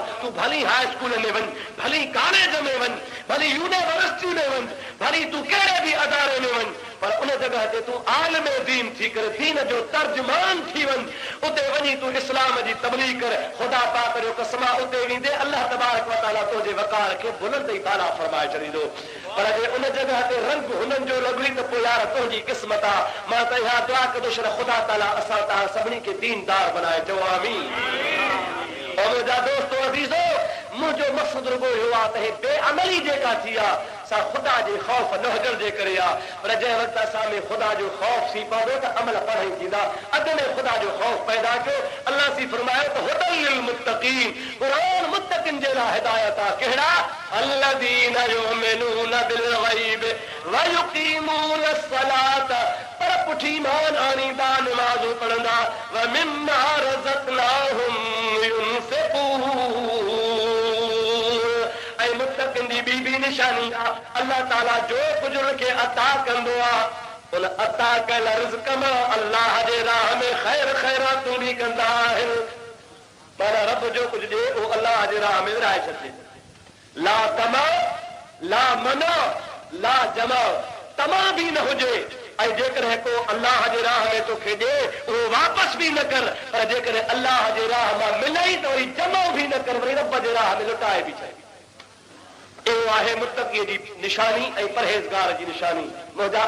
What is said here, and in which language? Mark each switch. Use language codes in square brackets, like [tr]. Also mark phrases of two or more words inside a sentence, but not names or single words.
[sd] तूं भली हाई स्कूल में वञ, भली कॉलेज में वञ, भली यूनिवर्सिटी में वञ, भली तूं कहिड़े बि अदारे में वञ, पर उन जगह ते तूं आलिम दीन थी करे दीन जो तर्जुमान थी वञ। उते वञी तूं इस्लाम जी तबलीग कर। ख़ुदा पाक जो कसम आहे, उते वेंदे [ar] الله تبارك وتعالى [sd] तुंहिंजे वक़ार खे बुलंद ई ताला फरमाए छॾींदो। पर जे उन जगह ते रंग हुननि जो लॻी त पोइ यार तुंहिंजी क़िस्मत आहे। मां त इहा दुआ कंदुसि त ख़ुदा ताला असां तव्हां सभिनी खे दीनदार बनाए। चओ आमीन। और मुंहिंजा दोस्तो अज़ीज़ो, मुंहिंजो मक़सदु रुॻो इहो आहे त हे बेअमली जेका थी आहे सा ख़ुदा जे ख़ौफ़ न हुजण जे करे आहे। पर जंहिं वक़्तु असां में ख़ुदा जो ख़ौफ़ थी पवंदो त अमल पाण ई थींदा। अॻु में ख़ुदा जो ख़ौफ़ पैदा कयो। अल्लाह सी फरमायो त [ar] هدى للمتقين, [sd] क़ुरान मुत्तक़िन जे लाइ हिदायत आहे। कहिड़ा? [ar] الذين يؤمنون بالغيب ويقيمون الصلاة, [sd] पर पुठी ईमान आणींदा, नमाज़ूं पढ़ंदा, [ar] ومما رزقناهم ينفقون. [sd] ऐं मुत्तक़िन जी ॿी निशानी आहे, अल्लाह ताला जो कुझु उनखे अता कंदो आहे, उन अता कयल रिज़्क़ मां अल्लाह जे राह में ख़ैर ख़ैरातूं बि कंदा आहिनि। माना रब जो कुझु ॾे उहो अल्लाह जे राह में विराए छॾे। [ar] لا طمع، لا منع، لا جمع, [sd] तमा बि न हुजे। ऐं जेकॾहिं को अल्लाह जे राह में तोखे ॾे उहो वापसि बि न कर, पर जेकॾहिं अल्लाह जे राह मां मिलई त वरी जमा बि न कर, वरी रब जे राह में लुटाए बि छॾ। इहो आहे मुत्तक़ीअ जी निशानी ऐं परहेज़गार जी निशानी।